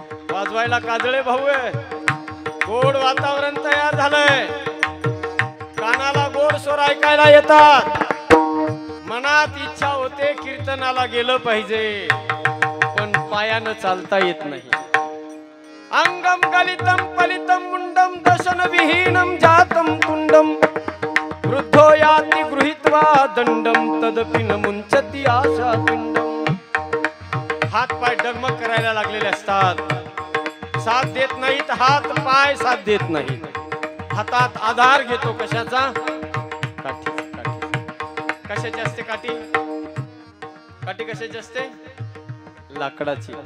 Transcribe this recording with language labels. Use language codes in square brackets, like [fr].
[mr] वाजवायला काजळे भाऊ आहे. गोड वातावरण तयार झालंय. कानाला गोड स्वर ऐकायला येतात. मनात इच्छा होते कीर्तनाला गेलं पाहिजे पण पायानं चालता येत नाही. [sa] अंगम गलितम पलितम मुंडम दशन विहीनम जातम कुंडम वृद्धो याति गृहीत्वा दंडम तदपि न मुंचति आशा पिंडम. [mr] हात पाय डगमग करायला लागलेले असतात. साथ देत नाहीत. हात पाय साथ देत नाहीत. हातात आधार घेतो कशाचा? काठी. कशाची असते काठी? काठी कशाची असते? लाकडाची.